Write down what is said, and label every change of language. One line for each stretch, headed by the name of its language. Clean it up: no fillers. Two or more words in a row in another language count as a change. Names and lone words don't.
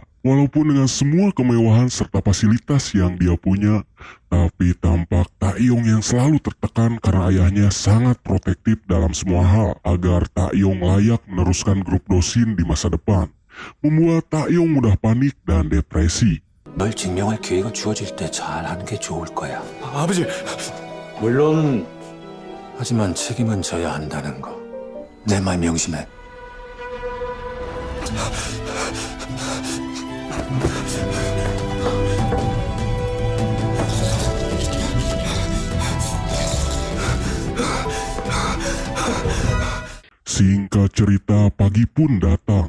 Indonesian: Walaupun dengan semua kemewahan serta fasilitas yang dia punya, tapi tampak tak Taeyong yang selalu tertekan karena ayahnya sangat protektif dalam semua hal agar Taeyong layak meneruskan grup Dosin di masa depan, membuat Taeyong mudah panik dan depresi.
Korean: 널 증명할 기회가 주어질 때 잘하는 게 좋을 거야. 아버지, 물론 하지만 책임은 져야 한다는 거. 내 말 명심해.
Indonesian: Singkat cerita, pagi pun datang.